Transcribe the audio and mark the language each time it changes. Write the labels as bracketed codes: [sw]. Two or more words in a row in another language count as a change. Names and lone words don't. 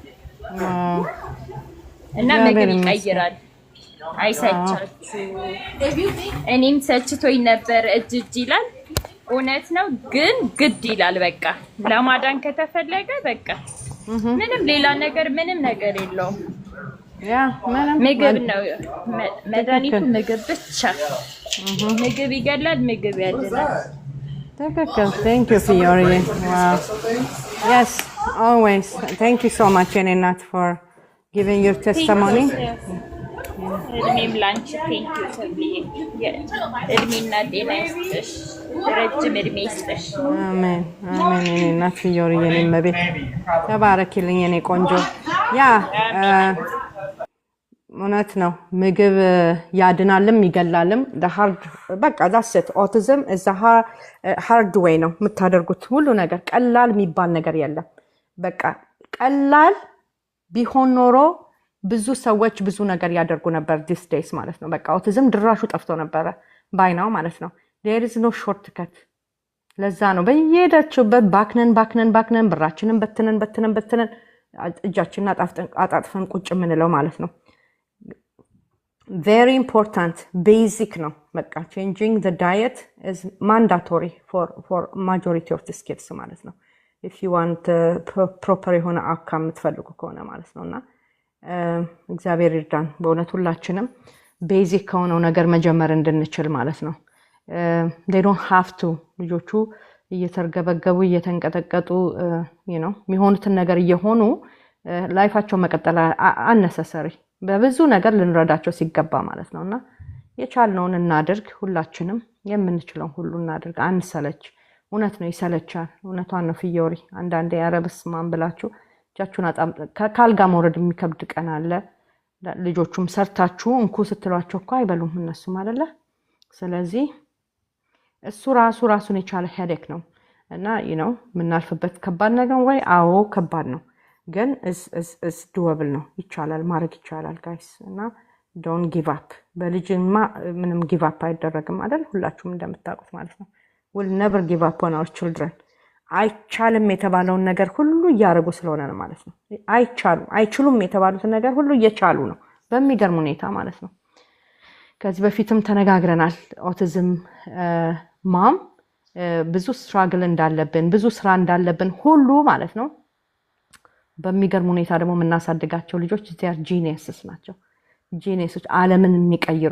[am] እና ነገር ይቀይራል አይሰልቻችሁ እኔም ሰልችቶኝ ነበር እጅ ይላል እውነት ነው ግን ግድ ይላል በቃ ለማዳን ከተፈለገ በቃ ምንም ሌላ ነገር ምንም ነገር የለውም ምግብ ነው መድኃኒቱ ምግብ ብቻ ምግብ ይገላል ምግብ ያድናል [en] ትክክል thank you Fiore wow yes always thank you so much [am] የኔ እናት [en] for giving your testimony [am] እድሜም ላንቺ [en] thank you [am] ተብዬ እድሜና ጤና ይስጥሽ ረጅም እድሜ ይስጥሽ አሜን አሜን የኔ እናት ፊዮሪ የኔ መቤት ተባረኪልኝ የኔ ቆንጆ ያ እውነት ነው ምግብ ያድናልም ይገላልም በቃ ዳስት ኦቲዝም እዛ [en] hard way [am] ነው የምታደርጉት ሁሉ ነገር ቀላል የሚባል ነገር የለም በቃ ቀላል ቢሆን ኖሮ ብዙ ሰዎች ብዙ ነገር ያደርጉ ነበር [en] these days [am] ማለት ነው በቃ ኦቲዝም ድራሹ ጠፍቶ ነበር ባይናው ማለት ነው [en] there is no shortcut [am] ለዛ ነው በየሄዳችሁበት ባክነን ብራችንን በትነን እጃችንን አጣጥፈን ቁጭ ምንለው ማለት ነው [en] very important basic [am] ነው በቃ [en] changing the diet is mandatory for majority of the kids [am] ማለት ነው [en] if you want proper የሆነ outcome [am] የምትፈልጉ ከሆነ ማለት ነውና እግዚአብሔር ይርዳን በእውነት ሁላችንም ቤዚክ ከሆነው ነገር መጀመር እንድንችል ማለት ነው [en] they don't have to [am] ልጆቹ እየተርገበገቡ እየተንቀጠቀጡ የሚሆኑትን ነገር እየሆኑ ላይፋቸው መቀጠል አነሰሰሪ በብዙ ነገር ልንረዳቸው ሲገባ ማለት ነውና የቻልነውን እናድርግ ሁላችንም የምንችለው ሁሉ እናድርግ አንሰለች እውነት ነው ይሰለቻል እውነቷን ነው ፊዮሪ አንዳንዴ ያረብስ ማን ብላችሁ ጃቹን ካልጋ መውረድ የሚከብድ ቀን አለ ልጆቹም ሰርታችሁ እንኩ ስትሏቸው እኮ አይበሉም እነሱም አይደለ ስለዚህ እሱ ራሱን የቻለ ሄዴክ ነው እና ምናልፍበት ከባድ ነገር ወይ አዎ ከባድ ነው ግን [en] is doable [am] ነው ይቻላል ማድረግ ይቻላል ጋይስ እና [en] don't give up [am] በልጅማ ምንም give up አይደረግም አይደል ሁላችሁም እንደምታውቁት ማለት ነው [en] we'll never give up on our children [am] አይቻልም የተባለውን ነገር ሁሉ እያደረጉ ስለሆነ ነው ማለት ነው። አይችሉም የተባሉትን ነገር ሁሉ እየቻሉ ነው በሚገርም ሁኔታ ማለት ነው። ከዚህ በፊትም ተነጋግረናል። ኦቲዝም ማም ብዙ ስትራግል እንዳለብን ብዙ ስራ እንዳለብን ሁሉ ማለት ነው። በሚገርም ሁኔታ ደግሞ የምናሳድጋቸው ልጆች [en] they're geniuses [am] ናቸው። ጂኒየሶች ዓለምን የሚቀይሩ